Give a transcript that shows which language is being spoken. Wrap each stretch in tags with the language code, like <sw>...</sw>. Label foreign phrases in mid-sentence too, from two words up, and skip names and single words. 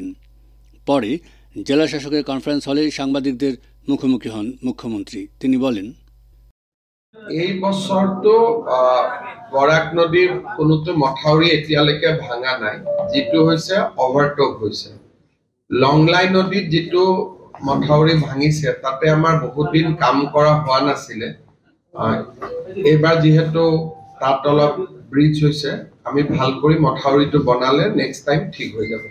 <bn>পরে জেলা শাসকের কনফারেন্স হলে সাংবাদিকদের মুখোমুখি হন মুখ্যমন্ত্রী। তিনি বলেন,</bn> <as>এই বছর তো বৰাক নদীৰ কোনোটো মথাউৰি এতিয়ালৈকে ভাঙা নাই, যেটো হৈছে অভাৰটপ হৈছে। লংলাই নদীত যেটো মথাউৰি ভাঙিছে তাতে আমাৰ বহুত দিন কাম কৰা হোৱা নাছিলে। এইবাৰ যেহেতু তাত অলপ ব্ৰিজ হৈছে, আমি ভাল কৰি মথাউৰিটো বনালে</as> <en>next time</en> <as>ঠিক হৈ যাব।</as>